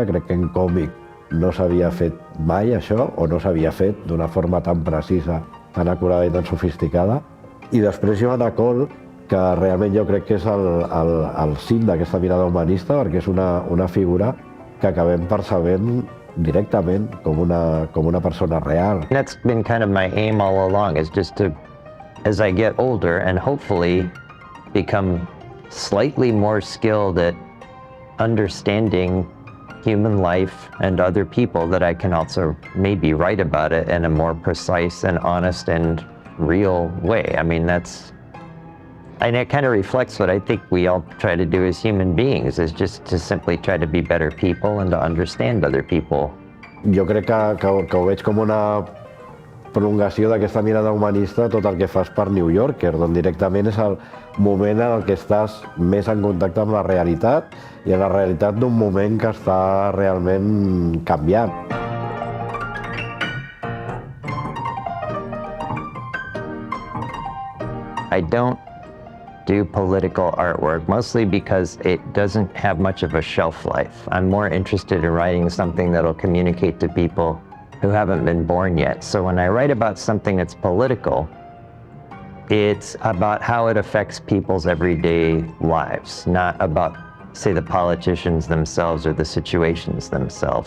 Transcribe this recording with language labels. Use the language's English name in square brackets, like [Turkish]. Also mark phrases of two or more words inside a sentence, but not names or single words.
[Catalan] Crec que en còmic no s'havia fet mai això, o no s'havia fet d'una forma tan precisa, tan acurada i tan sofisticada. I després Joanna Cole, que realment jo crec que és el cim d'aquesta mirada humanista, perquè és una figura que acabem percebent directament com una persona real. [English] That's been kind of my aim all along, is just to, as I get older and hopefully become slightly more skilled at understanding human life and other people, that I can also maybe write about it in a more precise and honest and real way. I mean, and it kind of reflects what I think we all try to do as human beings, is just to simply try to be better people and to understand other people. [Catalan] Jo crec que ho veig com una prolongació d'aquesta mirada humanista, tot el que fas per New Yorker, on directament és el moment en el que estàs més en contacte amb la realitat, i en la realitat d'un moment que està realment canviant. [English] I don't do political artwork, mostly because it doesn't have much of a shelf life. I'm more interested in writing something that'll communicate to people who haven't been born yet. So when I write about something that's political, it's about how it affects people's everyday lives, not about, say, the politicians themselves or the situations themselves.